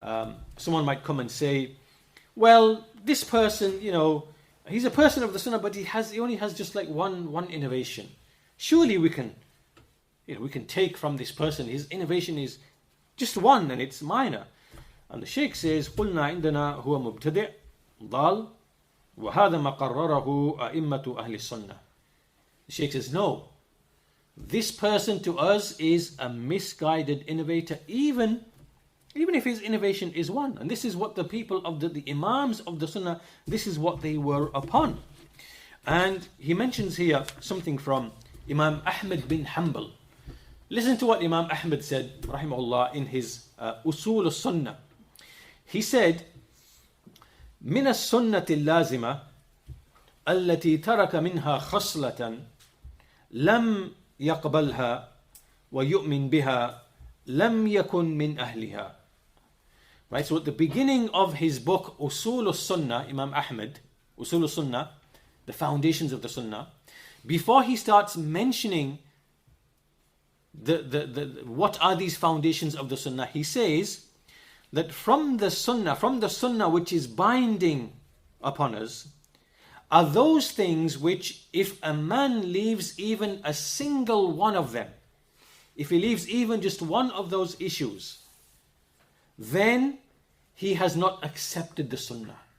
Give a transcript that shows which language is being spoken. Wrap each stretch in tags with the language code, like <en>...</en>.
<en>someone might come and say, well, this person, he's a person of the Sunnah, but he only has just like one innovation. Surely we can take from this person, his innovation is just one and it's minor. And the Shaykh says,</en> <ar>قُلْنَا عِنْدَنَا هُوَ مُبْتَدِعْ ضَالٍ وَهَذَا مَا قَرَّرَهُ أَئِمَّةُ أَهْلِ السُّنَّةِ.</ar> <en>The Shaykh says, no, this person to us is a misguided innovator, even if his innovation is one. And this is what the people of the Imams of the Sunnah, this is what they were upon. And he mentions here something from Imam Ahmad bin Hanbal. Listen to what Imam Ahmad said, rahimahullah, in his Usool as-Sunnah. He said,</en> <ar>من السنة اللازمة التي ترك منها خصلة لم يقبلها ويؤمن بها لم يكن من أهلها.</ar> <en>Right, so at the beginning of his book Usool as-Sunnah, Imam Ahmad, Usool as-Sunnah, the foundations of the Sunnah, before he starts mentioning the what are these foundations of the Sunnah, he says that from the Sunnah which is binding upon us, are those things which, if a man leaves even a single one of them, if he leaves even just one of those issues, then he has not accepted the Sunnah.</en>